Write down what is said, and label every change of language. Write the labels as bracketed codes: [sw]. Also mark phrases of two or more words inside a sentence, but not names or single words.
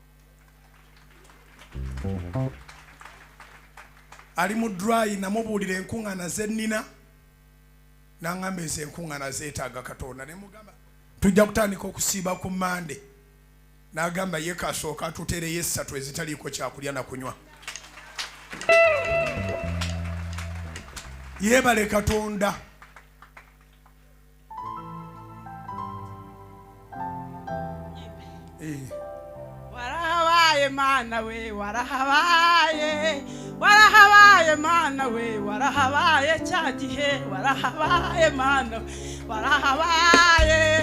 [lg] Ali mu dry namubuulira enkuŋŋaana ze nnina n'aŋŋamba ezo enkuŋŋaana zeetaaga Katonda ne mugamba tujja kutandika okusiiba ku Mande. N'agamba ye kasooka atuteereyo essatu ezitaliiko kyakulya na kunywa. Yebale Katonda. [rw] Warahabaye Mana we, warahabaye. Warahabaye Mana we, warahabaye cya gihe. Warahabaye Mana we, warahabaye.